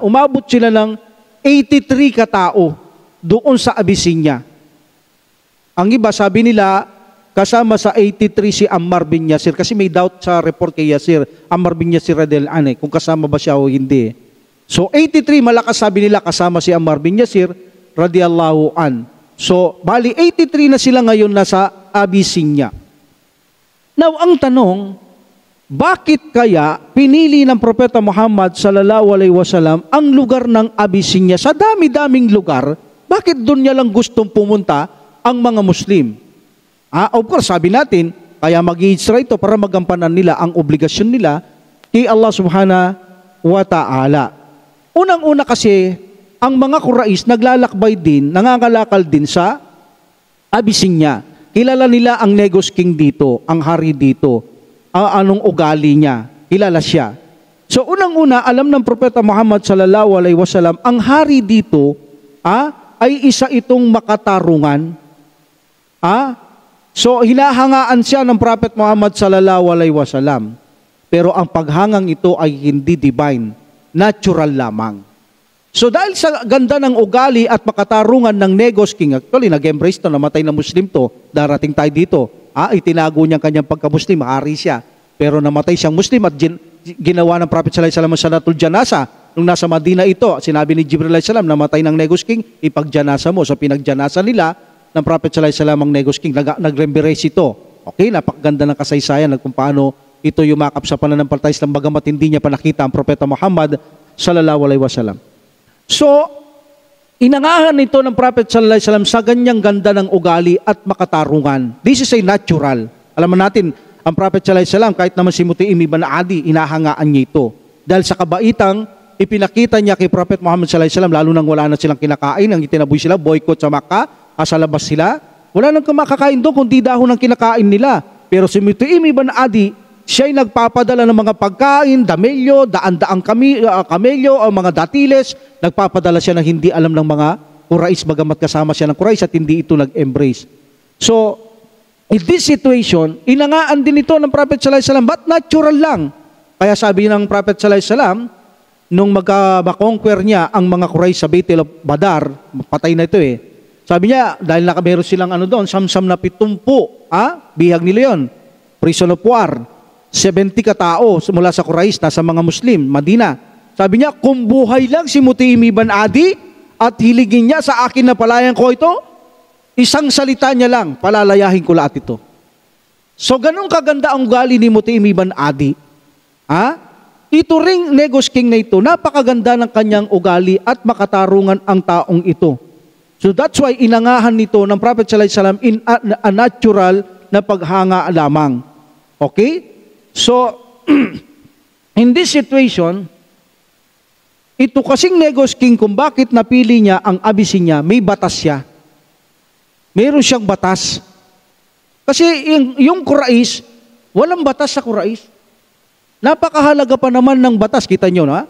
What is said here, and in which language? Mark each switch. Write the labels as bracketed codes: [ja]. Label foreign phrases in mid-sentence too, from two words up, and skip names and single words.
[tl] Umabot sila ng 83 katao doon sa Abyssinia. Ang iba, sabi nila, kasama sa 83 si Ammar bin Yasir, kasi may doubt sa report kay Yasir, Ammar bin Yasir [ar] رضي الله عنه, [tl] kung kasama ba siya o hindi. So 83, malakas sabi nila kasama si Ammar bin Yasir [ar] رضي الله عنه. [tl] So bali 83 na sila ngayon nasa Abyssinia. Now ang tanong, bakit kaya pinili ng Propeta Muhammad [ar] صلى الله عليه وسلم [tl] ang lugar ng Abyssinia? Sa dami-daming lugar, bakit doon niya lang gustong pumunta ang mga Muslim? [en] Of course, [tl] sabi natin, kaya mag-i-hijra ito para magampanan nila ang obligasyon nila kay Allah [ar] سبحانه وتعالى. [tl] Unang-una kasi, ang mga Quraysh naglalakbay din, nangangalakal din sa Abyssinia. Kilala nila ang Negus King dito, ang hari dito, anong ugali niya, kilala siya. So unang-una, alam ng Propeta Muhammad [ar] صلى الله عليه وسلم, [tl] ang hari dito ay isa itong makatarungan. So, hinahangaan siya ng Prophet Muhammad [ar] صلى الله عليه وسلم. [tl] Pero ang paghangang ito ay hindi divine, natural lamang. So, dahil sa ganda ng ugali at makatarungan ng Negus King, actually, nag-embrace to, namatay na Muslim to, darating tayo dito. Itinago niya kanyang pagka-Muslim, hari siya. Pero namatay siyang Muslim at ginawa ng Prophet [ar] صلى الله عليه وسلم صلاة الجنازة. [tl] Nung nasa Madina ito, sinabi ni Jibril [ar] عليه السلام, [tl] namatay ng Negus King, ipagjanasa mo. So, pinagjanasa nila ng Prophet [ar] صلى الله عليه وسلم [tl] ang Negus King, nag-embrace ito. Okay, napakaganda ng kasaysayan kung paano ito yumakap sa pananampalataya Islam bagamat hindi niya pa nakita ang Propeta Muhammad [ar] صلى الله عليه وسلم. [tl] So, inangahan ito ng Prophet [ar] صلى الله عليه وسلم [tl] sa ganyang ganda ng ugali at makatarungan. [en] This is a natural. [tl] Alam natin, ang Prophet [ar] صلى الله عليه وسلم, [tl] kahit naman si Mutaim ibn Adi, inahangaan niya ito. Dahil sa kabaitang ipinakita niya kay Prophet Muhammad [ar] صلى الله عليه وسلم, [tl] lalo nang wala na silang kinakain, ang itinaboy sila, boycott sa Makkah, sa labas sila, wala nang makakain doon kundi dahon ng kinakain nila. Pero si Mutaim ibn Adi, siya'y nagpapadala ng mga pagkain, damelyo, daan-daang kamelyo, o mga datiles, nagpapadala siya ng hindi alam ng mga Quraysh, bagamat kasama siya ng Quraysh at hindi ito nag-embrace. [en] So, In this situation, [tl] inangaan din ito ng Prophet [ar] صلى الله عليه وسلم, [en] but natural lang. [tl] Kaya sabi ng Prophet [ar] صلى الله عليه وسلم, [tl] nung makonquer niya ang mga Quraysh sa Battle of Badar, patay na ito eh. Sabi niya, dahil meron silang doon, samsam na 70, bihag nila yun, [en] prison of war, [tl] 70 katao mula sa Quraysh, nasa mga Muslim, Madina. Sabi niya, kung buhay lang si Mutaim ibn Adi at hiligin niya sa akin na palayan ko ito, isang salita niya lang, palalayahin ko lahat ito. So ganun kaganda ang ugali ni Mutaim ibn Adi. Ito ring Negos King na ito, napakaganda ng kanyang ugali at makatarungan ang taong ito. [en] So that's why [tl] inangahan nito ng Prophet [ar] صلى الله عليه وسلم [en] in a natural [tl] na paghanga lamang. [en] Okay? So, in this situation, [tl] ito kasing Negos King kung bakit napili niya ang Abyssinia, may batas siya. Meron siyang batas. Kasi yung Quraysh, walang batas sa Quraysh. Napakahalaga pa naman ng batas, kita nyo na?